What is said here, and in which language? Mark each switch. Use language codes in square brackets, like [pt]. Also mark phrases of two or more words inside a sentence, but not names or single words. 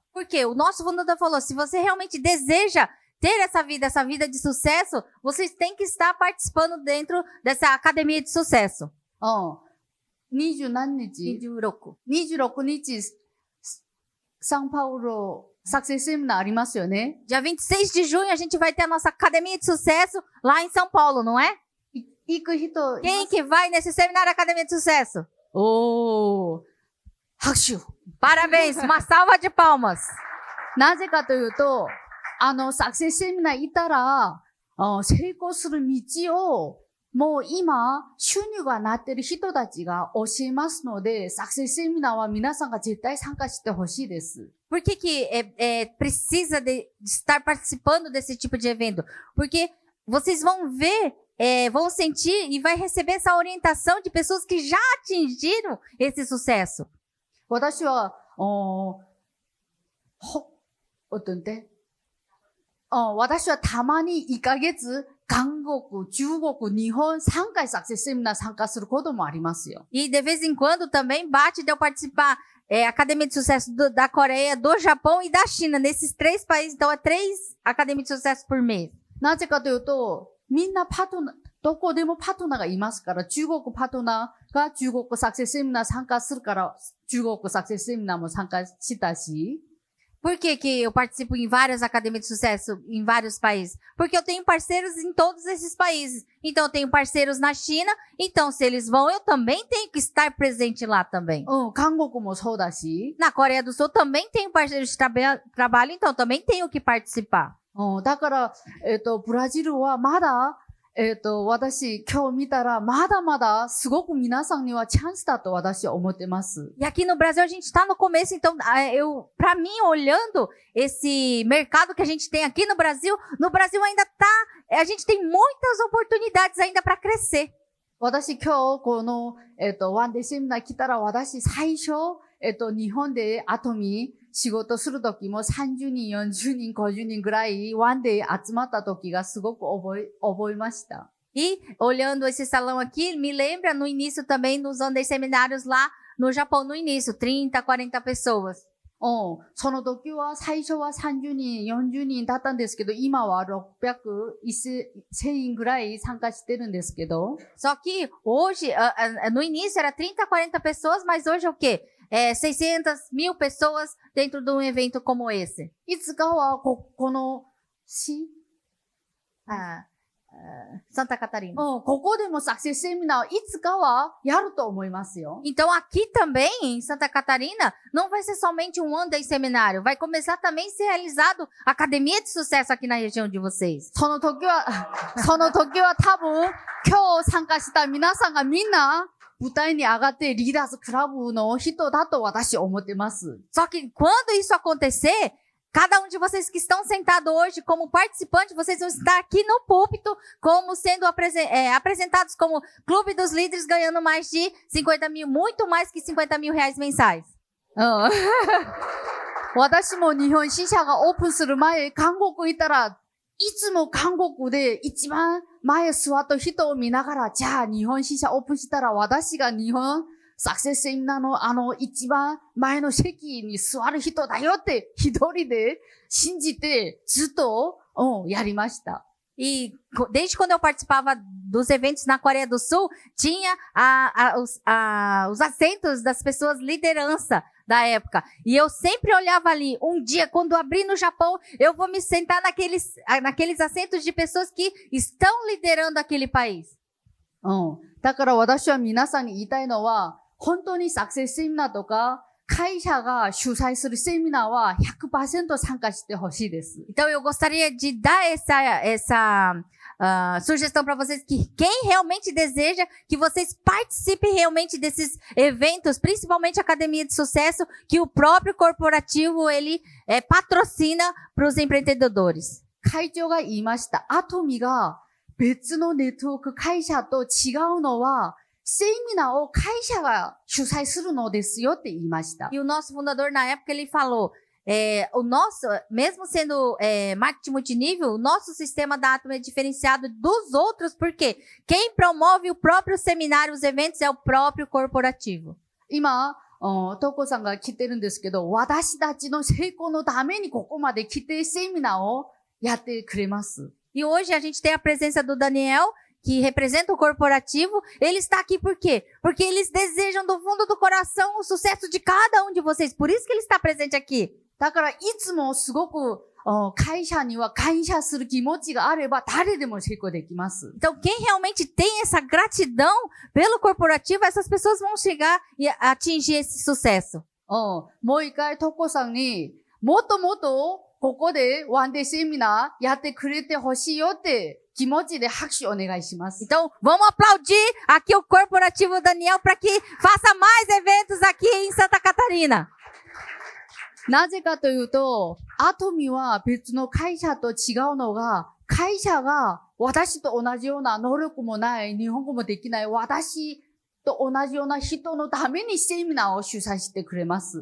[pt] Porque o nosso fundador falou, se você realmente deseja ter essa vida de sucesso, vocês têm que estar participando dentro dessa academia de sucesso. [ja] 20 何日 ?26 日、サンパウロ、サクセスセミナーありますよね。 [pt] Dia 26 de junho a gente vai ter a nossa academia de sucesso lá em São Paulo, não é? [ja] 行く人。 [pt] Quem que vai nesse seminário Academia de Sucesso? [ja] 拍手。 [pt] Parabéns, uma salva de palmas. [ja] なぜかというと、サクセスセミナー行ったら、成功する道を、もう今、収入がなっている人たちが教えますので、サクセスセミナーは皆さんが絶対参加してほしいです。 [pt] Por que precisa de estar participando desse tipo de evento? Porque vocês vão ver, vão sentir e vai receber essa orientação de pessoas que já atingiram esse sucesso. [ja] 私は、私はたまに1ヶ月韓国、中国、日本3回サクセスセミナー参加することもありますよ。 [pt] E de vez em quando também bate de eu participar Academia de Sucesso da Coreia, do Japão e da China. Nesses 3 países, então é 3 Academias de Sucesso por mês. [ja] なぜかというと、みんなパートナー、どこでもパートナーがいますから、中国パートナーが中国サクセスセミナー参加するから、中国サクセスセミナーも参加したし、 [pt] Por que que eu participo em várias academias de sucesso em vários países? Porque eu tenho parceiros em todos esses países. Então, eu tenho parceiros na China. Então, se eles vão, eu também tenho que estar presente lá também. [ja] 韓国もそうだし、 [pt] Na Coreia do Sul, também tenho parceiros de trabalho. Então, também tenho que participar. [ja] だから、ブラジルはまだ、私、今日見たら、まだまだ、すごく皆さんにはチャンスだと私は思ってます。 [pt] E aqui no Brasil, a gente está no começo. Então, pra mim, olhando esse mercado que a gente tem aqui no Brasil ainda a gente tem muitas oportunidades ainda para crescer. [ja] 私今日、この、ワンデーセミナー来たら、私最初、日本でアトミー仕事するときも30人、40人、50人ぐらいワンデー集まったときがすごく覚えました。 [pt] E, olhando esse salão aqui, me lembra no início também dos Andes Seminários lá no Japão, no início, 30, 40 pessoas. [ja] その時は最初は30人、40人だったんですけど、今は600、1000人ぐらい参加してるんですけど。 [pt] Só que hoje, no início era 30, 40 pessoas, mas hoje é o quê? 600, 1000 pessoas dentro de um evento como esse. [ja] いつかはこの Santa Catarina. ここでもサクセスセミナーいつかはやると思いますよ。 [pt] Então, aqui também, em Santa Catarina, não vai ser somente um [en] One Day [pt] seminário. Vai começar também a ser realizado Academia de Sucesso aqui na região de vocês. [ja] その時は多分、今日参加した皆さんがみんな、舞台に上がってリーダーズクラブの人だと私は思ってます。 [pt] Só que quando isso acontecer, cada um de vocês que estão sentados hoje como participante, vocês vão estar aqui no púlpito como sendo apresentados como Clube dos Líderes, ganhando mais de 50 mil, muito mais que 50 mil reais mensais. [ja] 私も日本支社がオープンする前、韓国行ったら、いつも韓国で一番前座った人を見ながら、じゃあ日本支社オープンしたら私が日本サクセスセミナーの一番前の席に座る人だよって一人で信じてずっと、やりました。 [pt] E desde quando eu participava dos eventos na Coreia do Sul, tinha os assentos das pessoas liderança da época. E eu sempre olhava ali. Um dia, quando abrir no Japão, eu vou me sentar naqueles assentos de pessoas que estão liderando aquele país. [ja] だから私は皆さんに言いたいのは、本当にサクセスセミナーとか、会社が主催するセミナーは 100% 参加してほしいです。 [pt] Então, eu gostaria de dar essa sugestão para vocês que quem realmente deseja que vocês participem realmente desses eventos, principalmente a Academia de Sucesso, que o próprio corporativo ele patrocina para os empreendedores. [ja] 会長が言いました。アトミが別のネットワーク会社と違うのは、セミナーを会社が主催するのですよって言いました。 [pt] E o nosso fundador, na época, ele falou, o nosso, mesmo sendo marketing multinível, o nosso sistema da Atom é diferenciado dos outros, porque quem promove o próprio seminário, os eventos, é o próprio corporativo. [ja] 今、トコさんが来てるんですけど、私たちの成功のためにここまで来てセミナーをやってくれます。 [pt] E hoje a gente tem a presença do Daniel, que representa o corporativo. Ele está aqui por quê? Porque eles desejam do fundo do coração o sucesso de cada um de vocês. Por isso que ele está presente aqui. [ja] だからいつもすごく会社には感謝する気持ちがあれば誰でも成功できます。 [pt] Então, quem realmente tem essa gratidão pelo corporativo, essas pessoas vão chegar e atingir esse sucesso. [ja] もう一回トコさんにもっともっとここでワンデーセミナーやってくれてほしいよって気持ちで拍手お願いします。 [pt] Então, vamos aplaudir aqui o corporativo Daniel para que faça mais eventos aqui em Santa Catarina. [ja] なぜかというと、アトミは別の会社と違うのが、会社が私と同じような能力もない、日本語もできない私と同じような人のためにセミナーを主催してくれます。